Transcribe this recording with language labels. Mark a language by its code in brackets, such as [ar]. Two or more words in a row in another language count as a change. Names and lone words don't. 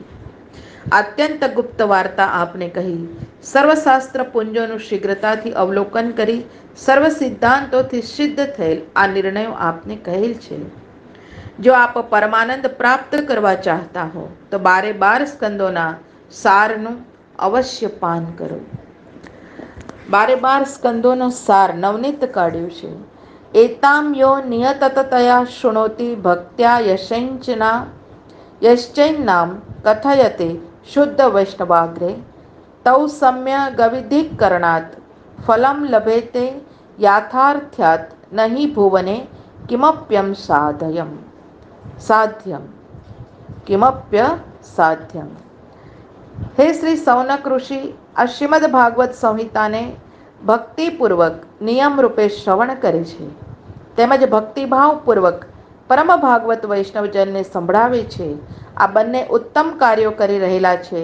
[gu] અત્યંત ગુપ્ત વાર્તા આપને કહી, સર્વશાસ્ત્ર પુંજોનું શીઘ્રતાથી અવલોકન કરી સર્વ સિદ્ધાંતોથી સિદ્ધ થયેલ આ નિર્ણયો આપને કહેલ છે. જો આપ પરમાનંદ પ્રાપ્ત કરવા ચાહતા હો તો 12 સ્કંદોના સારનું અવશ્ય પાન કરો. 12 સ્કંદોનો સાર નવનીત કાઢ્યું છે. [sa] एतां यो नियततया शृणोति भक्त्या यश्चैन्नां कथयते शुद्ध वैष्णवाग्रे तौ सम्यगविधिकरणात् फलं लभेते याथार्थ्यात् न हि भुवने किमप्यं साध्यं किमप्यसाध्यम. [gu] હે શ્રી સૌનક ઋષિ, આ શ્રીમદ ભાગવત સંહિતાને ભક્તિપૂર્વક નિયમ રૂપે શ્રવણ કરે છે તેમજ ભક્તિભાવપૂર્વક પરમ ભાગવત વૈષ્ણવજનને સંભળાવે છે. આ બંને ઉત્તમ કાર્યો કરી રહેલા છે.